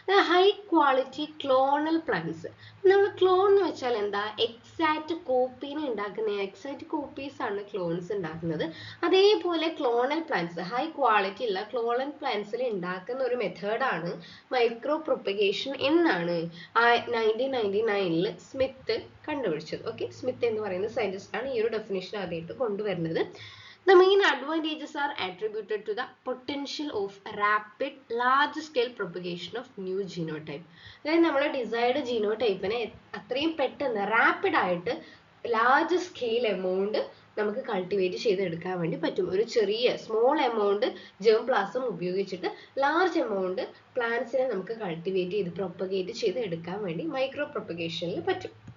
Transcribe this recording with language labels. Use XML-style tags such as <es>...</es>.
<ml>High quality clonal plants. നമ്മൾ clone എന്ന് വെച്ചാൽ എന്താ, എക്സാക്റ്റ് കോപ്പീനെ ഉണ്ടാക്കുന്ന, എക്സാക്റ്റ് കോപ്പീസ് ആണ് ക്ലോൺസ് ഉണ്ടാക്കുന്നത്. അതേപോലെ ക്ലോണൽ പ്ലാന്റ്സ്, ഹൈ ക്വാളിറ്റി ഉള്ള ക്ലോണൽ പ്ലാന്റ്സിൽ ഉണ്ടാക്കുന്ന ഒരു മെത്തേഡാണ് മൈക്രോ പ്രൊപ്പഗേഷൻ എന്നാണ് 1999 സ്മിത്ത് കണ്ടുപിടിച്ചത്. ഓക്കെ, സ്മിത്ത് എന്ന് പറയുന്ന സയന്റിസ്റ്റ് ആണ് ഈ ഒരു ഡെഫിനിഷൻ ആദ്യമായിട്ട് കൊണ്ടുവരുന്നത്.</ml> <en>The main advantages are attributed to the potential of rapid large scale propagation of new genotype.</en> <ml>അതായത് നമ്മുടെ ഡിസൈർഡ് ജീനോടൈപ്പിനെ അത്രയും പെട്ടെന്ന് റാപ്പിഡ് ആയിട്ട് ലാർജ് സ്കെയിൽ എമൗണ്ട് നമുക്ക് കൾട്ടിവേറ്റ് ചെയ്തെടുക്കാൻ വേണ്ടി പറ്റും. ഒരു ചെറിയ സ്മോൾ എമൗണ്ട് ജേം പ്ലാസം ഉപയോഗിച്ചിട്ട് ലാർജ് എമൗണ്ട് പ്ലാന്റ്സിനെ നമുക്ക് കൾട്ടിവേറ്റ് ചെയ്ത് പ്രൊപ്പഗേറ്റ് ചെയ്ത് എടുക്കാൻ വേണ്ടി മൈക്രോ പ്രൊപ്പഗേഷനിൽ പറ്റും.</ml>